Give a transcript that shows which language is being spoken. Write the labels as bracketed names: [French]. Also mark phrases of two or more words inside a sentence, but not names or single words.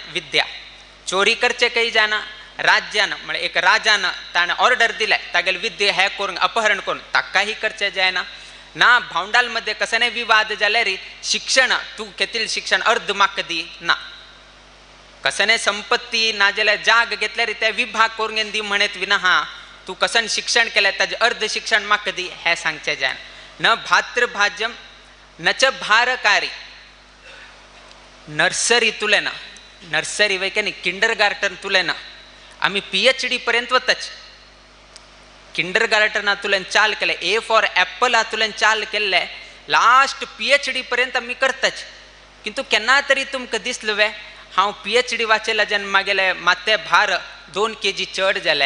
[Konkani] विद्या चोरी करचेकय जायना. राज्यान म्हळ्यार एक राजान ताणें ऑर्डर दिलें तागेले विद्या हे करून अपहरण करून ताकाही करचें जायना. ना भावंडाल मध्ये कसने विवाद जाल्यार शिक्षण तू घेतील शिक्षण अर्ध म्हाका दी ना. कसने संपत्ती ना जाल्यार जाग घेतल्यार ते विभाग करून दी म्हणत विना तू कसन शिक्षण केलें ताजे अर्ध शिक्षण म्हाका दी हे सांगचें जायना. [Sanskrit] न भातृभाज्यम न च भारकारी. [Konkani] नर्सरी तुलेना, नर्सरी वयके न्ही किंडरगार्टन तुलेना, आमी PhD पर्यंत वताच. किंडरगार्टन तुलें चाल केले, [English] A for apple [Konkani] तुलें चाल केल्ले, लास्ट PhD पर्यंत आमी करताच. किंतु केन्ना तरी तुमकां दिसलें हांव PhD वाचयला जेन्ना मागेले माते भार 2 kg चड जाले.